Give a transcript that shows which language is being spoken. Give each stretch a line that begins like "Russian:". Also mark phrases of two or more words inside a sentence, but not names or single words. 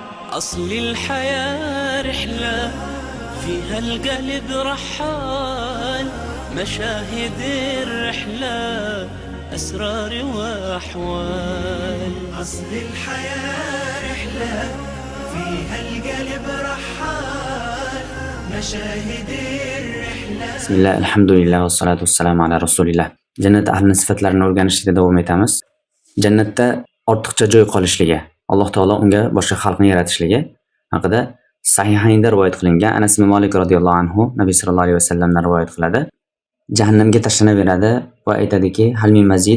Arabic: أصل الحياة رحلة فيها القلب رحال، مشاهد الرحلة أسرار وأحوال. أصل الحياة رحلة فيها القلب رحال، مشاهد الرحلة. بسم الله الحمد لله والصلاة والسلام على رسول الله.
Uzbek: Jannat ahlining sifatlarini o'rganishda davom etamiz. Jannatda ortiqcha joy qolishligi, Alloh taolo unga boshqa xalqni yaratishligi haqida Sahihaynda rivoyat qilingan. Anas ibn Malik
Arabic: رضي الله عنه
Uzbek: Nabiy
Arabic: صلى الله عليه وسلم
Uzbek: rivoyat qiladi. Jahannamga tashlanaveradi va aytadiki,
Arabic: "هل من مزيد?"